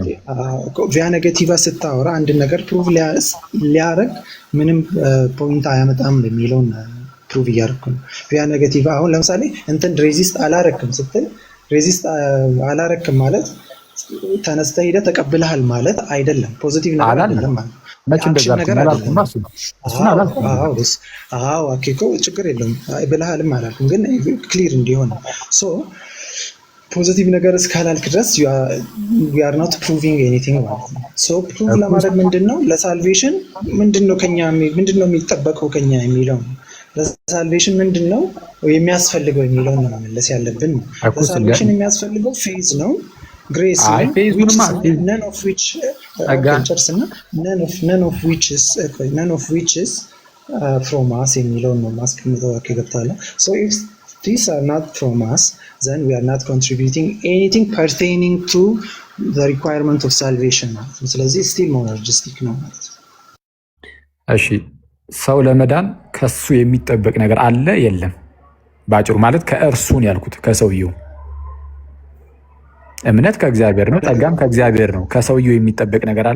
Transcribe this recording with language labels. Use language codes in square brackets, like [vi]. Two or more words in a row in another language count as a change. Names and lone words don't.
[la] via negativa [am] ስታወራ አንድ ነገር ፕሩቭ ሊያደርግ ምንም ፖይንት አያመጣም የሚለውን ፕሩቭ እያደረኩ ነው። [la] via negativa [am] አሁን ለምሳሌ እንትን ሬዚስት አላረክም ስትል ሬዚስት አላረክም ማለት ተነስተህ ሄደህ ተቀብለሃል ማለት አይደለም። ፖዚቲቭ ነገር አይደለም ማለት መቼ እንደዛ አላልኩም። እሱን አላልኩም። አዎ አኬኮ ችግር የለውም ብለሃልም አላልኩም፣ ግን ክሊር እንዲሆን ሶ ፖዚቲቭ ነገር እስካላልክ ድረስ [en] you are not proving anything [am] ማለት ነው። ሶ ፕሩቭ ለማድረግ ምንድነው ለሳልቬሽን ምንድነው የሚጠበቀው ከኛ የሚለው ለሳልቬሽን ምንድነው የሚያስፈልገው የሚለው ነው መመለስ ያለብን። ለሳልቬሽን የሚያስፈልገው ፌዝ ነው፣ ግሬስ ነው። none [en] of which is from us [am] የሚለው ነው ማስቀምጠው ከገባለ [en] so if these are not from us then we are not contributing anything pertaining to the requirement of salvation [am] ማለት ነው። ስለዚህ [en] still monergistic [am] ነው ማለት ነው። እሺ ሰው ለመዳን ከሱ የሚጠበቅ ነገር አለ የለም? ባጭሩ ማለት ከእርሱን ያልኩት ከሰውየው እምነት ከእግዚአብሔር ነው፣ ጸጋም ከእግዚአብሔር ነው። ከሰውየው የሚጠበቅ ነገር አለ?